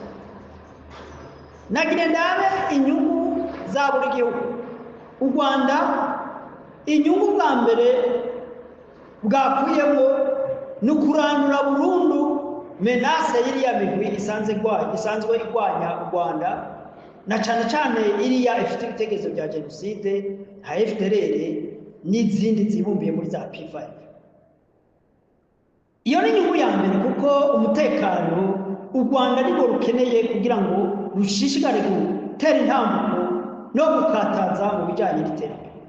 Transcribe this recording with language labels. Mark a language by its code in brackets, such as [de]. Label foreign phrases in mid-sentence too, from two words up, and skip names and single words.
[rn] Nagire ndabe inyungu za buri gihugu. U Rwanda inyungu bwa mbere bwakuyemo no kurandura burundu menace y'iriya migwi isanzwe igwanya u Rwanda, na cyane cyane iriya ifite ibitekerezo bya jenoside nka FDLR n'izindi zibumbiye muri za P5. Iyo ni inyungu ya mbere, kuko umutekano u Rwanda nibwo rukeneye kugira ngo rushishikare gutera intambuko no gukataza mu bijyanye n'iterambere.